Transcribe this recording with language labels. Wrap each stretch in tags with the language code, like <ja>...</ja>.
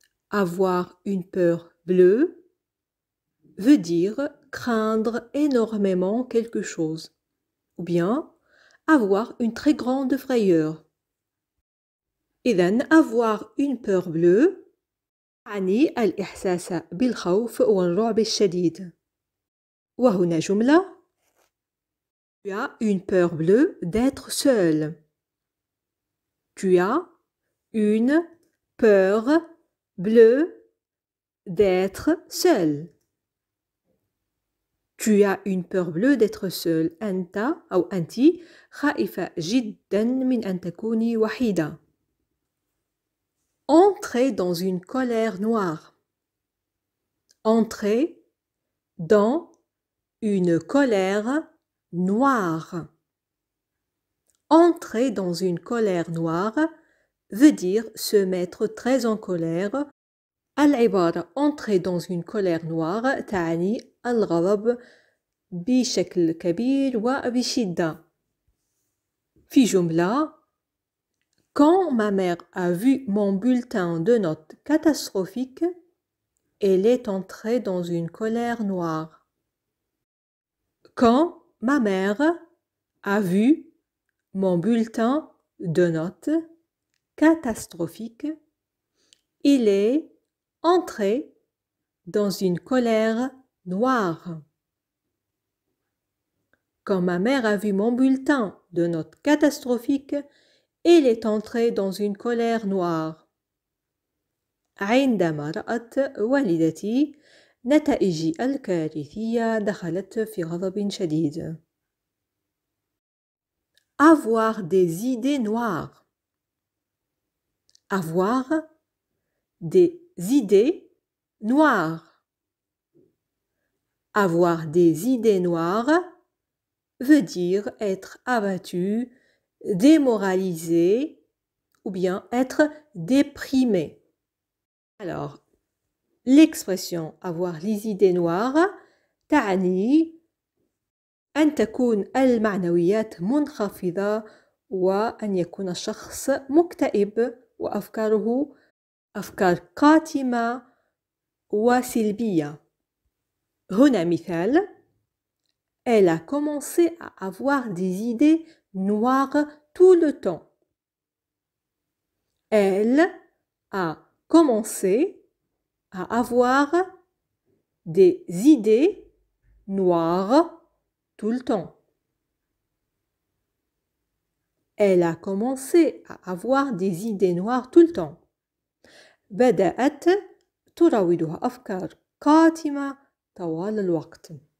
<fr>Avoir une peur bleue veut dire craindre énormément quelque chose, ou bien avoir une très grande frayeur.</fr> <ar>إذن</ar> <fr>avoir une peur bleue</fr> <ar>تعني الإحساس بالخوف والرعب الشديد. وهنا جملة:</ar> <fr>Tu as une peur bleue d'être seul. Tu as une peur bleue d'être seul. Tu as une peur bleue d'être seul.</fr> <ar>أنت أو أنتِ خائفة جدا من أن تكوني وحيدة.</ar> <fr>Entrer dans une colère noire. Entrer dans une colère noire. Entrer dans une colère noire veut dire se mettre très en colère.</fr> <ar>العبارة</ar> <fr>entrer dans une colère noire</fr> <ar>تعني الغضب بشكل كبير وبشدة. في جملة:</ar> <fr>Quand ma mère a vu mon bulletin de notes catastrophique, elle est entrée dans une colère noire. Quand ma mère a vu mon bulletin de notes catastrophique, il est entré dans une colère noire. Quand ma mère a vu mon bulletin de notes catastrophique, elle est entrée dans une colère noire.</fr> <ar>عندما رأت والدتي نتائجي الكارثية دخلت في غضب شديد.</ar> <fr>Avoir des idées noires. Avoir des idées noires. Avoir des idées noires veut dire être abattu, démoralisé ou bien être déprimé. Alors, l'expression avoir les idées noires</fr> <ar>تعني أن تكون المعنويات منخفضة وأن يكون الشخص مكتئب وأفكاره أفكار قاتمة وسلبية. هنا مثال:</ar> <fr>Elle a commencé à avoir des idées noires tout le temps. Elle a commencé à avoir des idées noires tout le temps. Elle a commencé à avoir des idées noires tout le temps.</fr> <ar>بدأت تراودها أفكار قاتمة طوال الوقت.</ar>